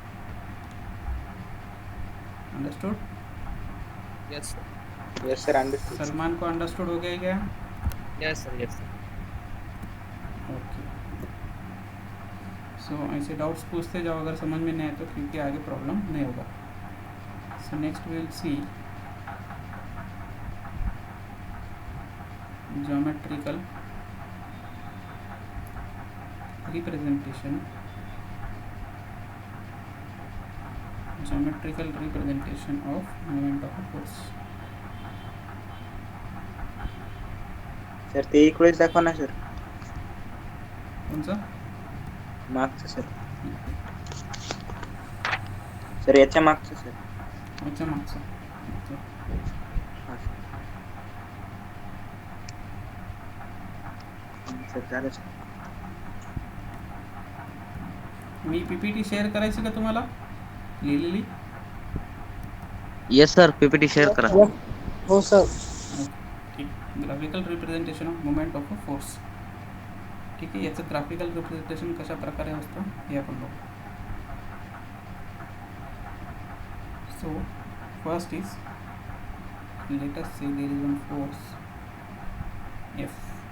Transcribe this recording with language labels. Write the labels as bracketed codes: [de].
[en] Understood? Yes sir. Yes sir understood. [hi] Salman को understood हो गया क्या? [en] Yes sir. Yes sir. Okay. [hi] सो ऐसे डाउट्स पूछते जाओ अगर समझ में नहीं आए तो, क्योंकि आगे प्रॉब्लम नहीं होगा. [en] So next will see geometrical representation of moment of a force. [mr] Sir ते इकडेच दाखवा ना सर, कोणचं? मागचं सर. सर याच्या मागचं सर. [hi] अच्छा [mr] मागचं. हा सर. झालं सर. मी पीपीटी शेअर करायची का तुम्हाला लिहिलेली? येस सर, पीपीटी शेअर करा. हो सर. [en] ठीक. Graphical representation of movement of a force. [mr] ठीक आहे, याचं ग्राफिकल रिप्रेझेंटेशन कशा प्रकारे असतं हे आपण बघू. [en] So first is, let us say there is one force F.